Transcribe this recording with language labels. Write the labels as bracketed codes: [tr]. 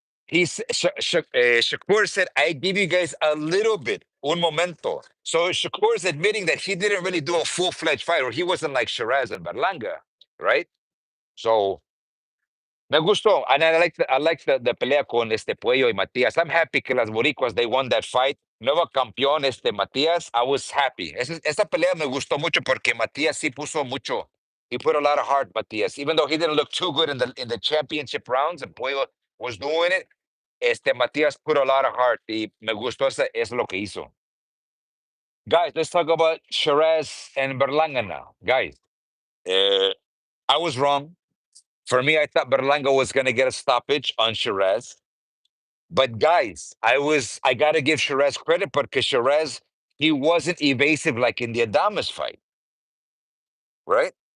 [en] Shakur said, I give you guys a little bit, [es] un momento. [en] So Shakur is admitting that he didn't really do a full-fledged fight, or he wasn't like Sheeraz and Berlanga, right? So [es] Me gustó. [en] And I like the [es] pelea con Puello y Matias. [en] I'm happy [es] que las boricuas, [en] they won that fight. [es] Nuevo campeón [en] Matias. I was happy. [es] Esa pelea me gustó mucho porque Matias sí puso mucho. [en] He put a lot of heart, Matias. Even though he didn't look too good in the championship rounds, and Puello was doing it, Matias put a lot of heart. [es] Y me gustó eso lo que hizo. [en] Guys, let's talk about Sheeraz and Berlanga now. Guys, uh, I was wrong. For me, I thought Berlanga was going to get a stoppage on Sheeraz. But guys, I gotta give Sheeraz credit because Sheeraz, he wasn't evasive like in the Adamas fight, right?